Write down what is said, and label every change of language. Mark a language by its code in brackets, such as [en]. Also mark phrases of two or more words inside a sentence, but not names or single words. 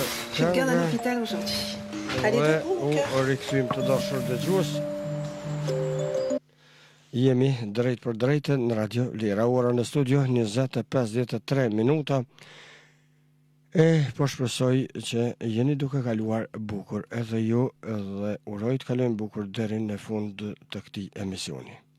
[fr] Je garde à l'hôpital aujourd'hui. Allez, dhe debout mon cœur. [sq] u rikthym të dashur dëgjues. Jemi drejt për drejtë në Radio Lira. Ora në studio 20:53 minuta. Po shpresoj që jeni duke kaluar bukur edhe ju dhe uroj të kalojmë bukur deri në fund të këtij emisioni.